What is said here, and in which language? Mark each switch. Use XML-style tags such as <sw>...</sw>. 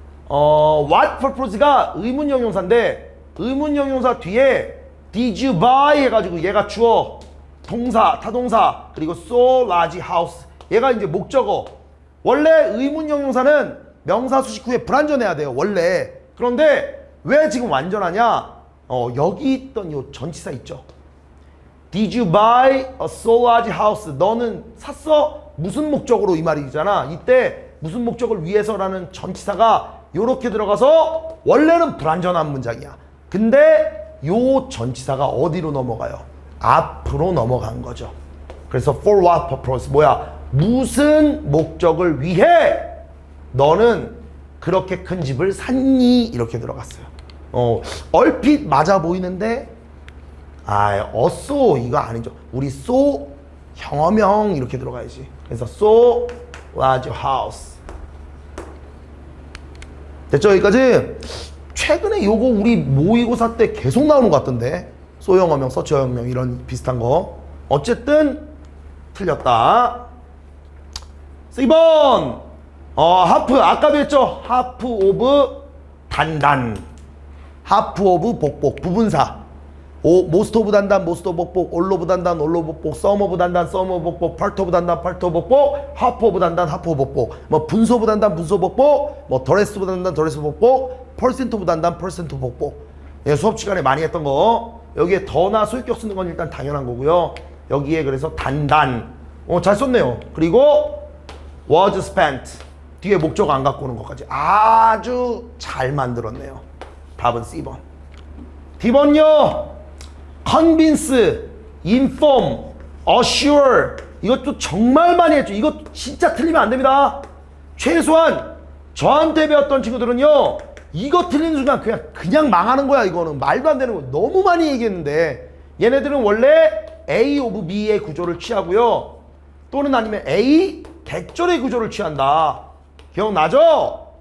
<ko>what purpose가 의문형용사인데 의문형용사 뒤에</ko> <en>did you buy</en> <ko>해가지고 얘가 주어, 동사, 타동사, 그리고 so large house 얘가 이제 목적어. 원래 의문형용사는 명사 수식 후에 불완전해야 돼요. 원래. 그런데 왜 지금 완전하냐? 여기 있던 요 전치사 있죠.</ko> <en>Did you buy a so large house?</en> <ko>너는 샀어? 무슨 목적으로 이 말이잖아. 이때 무슨 목적을 위해서라는 전치사가 요렇게 들어가서 원래는 불완전한 문장이야. 근데 요 전치사가 어디로 넘어가요? 앞으로 넘어간 거죠. 그래서</ko> <en>for what purpose?</en> <ko>무슨 목적을 위해 너는 그렇게 큰 집을 샀니? 이렇게 들어갔어요. 얼핏 맞아 보이는데 어쏘 이거 아니죠. 우리 so 형어명 이렇게 들어가야지. 그래서</ko> <en>so large house.</en> <ko>됐죠? 여기까지? 최근에 요거 우리 모의고사 때 계속 나오는 것 같던데. so 형어명, 서치 형어명 이런 비슷한 거. 어쨌든 틀렸다. 4번 하프 아까도 했죠. 하프 오브 단단, 하프 오브 복복 부분사. 모스트 오브 단단, 모스트 오브 복복, 올 오브 단단, 올 오브 복복, 썸 오브 단단, 썸 오브 복복, 파트 오브 단단, 파트 오브 복복, 하프 오브 단단, 하프 오브 복복, 뭐 분소 오브 단단, 분소 복복, 뭐 더레스 오브 단단, 더레스 복복, 퍼센트 오브 단단, 퍼센트 복복. 예, 수업 시간에 많이 했던 거. 여기에 더나 소유격 쓰는 건 일단 당연한 거고요. 여기에 그래서 단단. 잘 썼네요. 그리고</ko> <en>was spent.</en> <ko>뒤에 목적 안 갖고 오는 것까지 아주 잘 만들었네요. 답은 C번. D번요.</ko> <en>convince, inform, assure.</en> <ko>이것도 정말 많이 했죠. 이거 진짜 틀리면 안 됩니다. 최소한 저한테 배웠던 친구들은요. 이거 틀리는 순간 그냥 망하는 거야. 이거는 말도 안 되는 거. 너무 많이 얘기했는데 얘네들은 원래 A of B의 구조를 취하고요. 또는 아니면 A 대절의 구조를 취한다. 기억나죠?</ko>